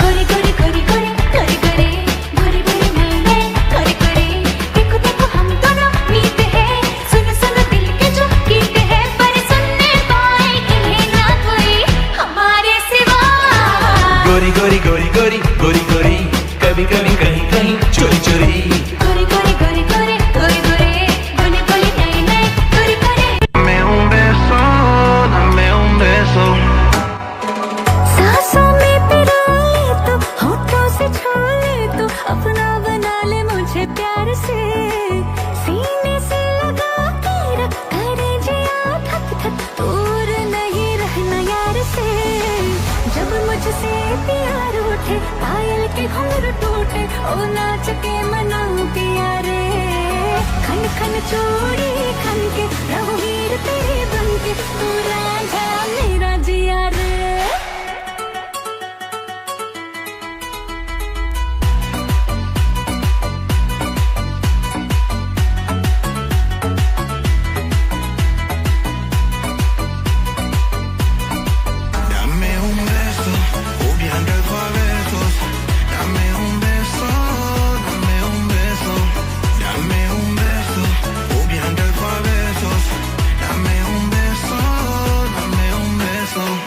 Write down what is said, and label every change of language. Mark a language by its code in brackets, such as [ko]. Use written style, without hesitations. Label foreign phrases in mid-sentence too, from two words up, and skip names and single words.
[hi] गोरी गोरी गोरी गोरी गोरी गोरी गोरी गोरी नैने गोरी गोरी देखो देखो हम दोनों मीत हैं सुनो सुनो दिल के जो गीत हैं पर सुनने पाए इन्हें ना कोई हमारे सिवा गोरी गोरी गोरी गोरी गोरी गोरी कभी कभी कहीं कहीं चोरी चोरी गोरी गोरी गोरी गोरी गोरी गोरी गोरी गोरी नैने गोरी गोरी [es] dame un beso [hi] सांसों में पिरो ले तो होठों से छू ले तो अपना बना ले मुझे प्यार से सीने से लगा के रख करे जिया थक थक दूर नहीं रहना यार से जब मुझसे प्यार उठे पायल के घुंघरू टूटे ओ नाच के मनाऊं पिया रे खन खन चूड़ी खन के रघुवीर तेरे बन के तू राजा मेरा जिया रे [es] dame un beso obviando el besos dame un beso dame un beso dame un beso obviando el besos dame un beso dame un beso